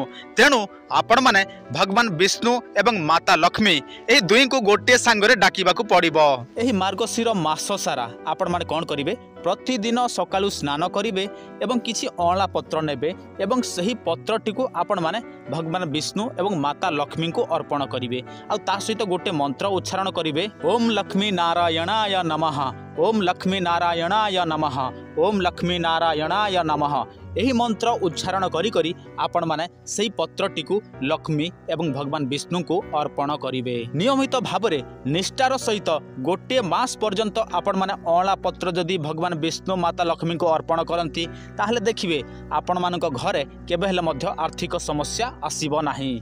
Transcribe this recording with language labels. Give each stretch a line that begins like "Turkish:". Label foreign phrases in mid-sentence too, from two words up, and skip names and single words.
Odia: ତେଣୁ ଆପଣ ମାନେ ଭଗବାନ ବିଷ୍ଣୁ ଏବଂ ମାତା ଲକ୍ଷ୍ମୀ ଏହି ଦୁଇ କୁ ଗୋଟେ ସାଙ୍ଗରେ ଡାକିବାକୁ ପଡ଼ିବ। ଏହି ମାର୍ଗଶିର ମାସ ସାରା ଆପଣ ମାନେ କଣ କରିବେ? ପ୍ରତିଦିନ ସକାଳୁ ସ୍ନାନ କରିବେ ଏବଂ କିଛି ଅଳା ପତ୍ର ନେବେ ଏବଂ ସେହି ପତ୍ରଟି କୁ ଆପଣ ମାନେ ଭଗବାନ ବିଷ୍ଣୁ ଏବଂ ମାତା ଲକ୍ଷ୍ମୀ କୁ ଅର୍ପଣ କରିବେ। ଆ ତା ସହିତ ଗୋଟେ ମନ୍ତ୍ର ଉଚ୍ଚାରଣ କରିବେ,
Sanskrit: ओम लक्ष्मी नारायणाय नमः, ओम लक्ष्मी नारायणाय नमः, ओम लक्ष्मी नारायणाय नमः।
Odia: ଏହି ମନ୍ତ୍ର ଉଚ୍ଚାରଣ କରି କରି ଆପଣ ମାନେ ସେହି ପତ୍ରଟି କୁ ଲକ୍ଷ୍ମୀ ଏବଂ ଭଗବାନ ବିଷ୍ଣୁ କୁ ଅର୍ପଣ କରିବେ। ନିୟମିତ ଭାବରେ ନିଷ୍ଠାର ସହିତ ଗୋଟେ ମାସ ପର୍ଯ୍ୟନ୍ତ ଆପଣ ମାନେ ଅଳା ପତ୍ର ଯଦି ଭଗବାନ ବିଷ୍ଣୁ ମାତା ଲକ୍ଷ୍ମୀ କୁ ଅର୍ପଣ କରନ୍ତି, ତାହାହେଲେ ଦେଖିବେ ଆପଣ ମାନଙ୍କ ଘରେ କେବେ ହେଲେ ମଧ୍ୟ ଆର୍ଥିକ ସମସ୍ୟା ଆସିବ ନାହିଁ।